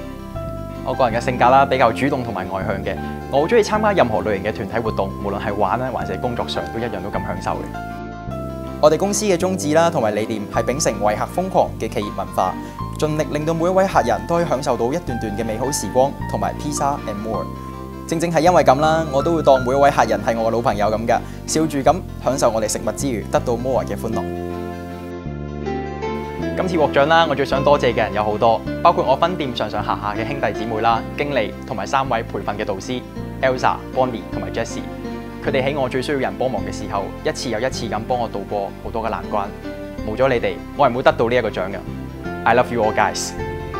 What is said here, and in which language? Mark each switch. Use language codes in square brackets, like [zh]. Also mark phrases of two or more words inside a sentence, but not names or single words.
[yue] 我個人嘅性格啦，比較主動同埋外向嘅，我好中意參加任何類型嘅團體活動，無論係玩啦，還是工作上都一樣都咁享受嘅。我哋公司嘅宗旨啦，同埋理念係秉承為客瘋狂嘅企業文化，盡力令到每一位客人都可以享受到一段段嘅美好時光，同埋 [en] Pizza and more。 [yue] 正正係因為咁啦，我都會當每一位客人係我嘅老朋友咁㗎，笑住咁享受我哋食物之餘，得到 more 嘅歡樂。今次獲獎啦，我最想多謝嘅人有好多，包括我分店上上下下嘅兄弟姊妹啦、經理同埋3位培訓嘅導師 Elsa、Bonnie 同埋 Jessie。佢哋喺我最需要人幫忙嘅時候，一次又一次咁幫我渡過好多嘅難關。冇咗你哋，我係唔會得到呢一個獎嘅。 [en] I love you all guys。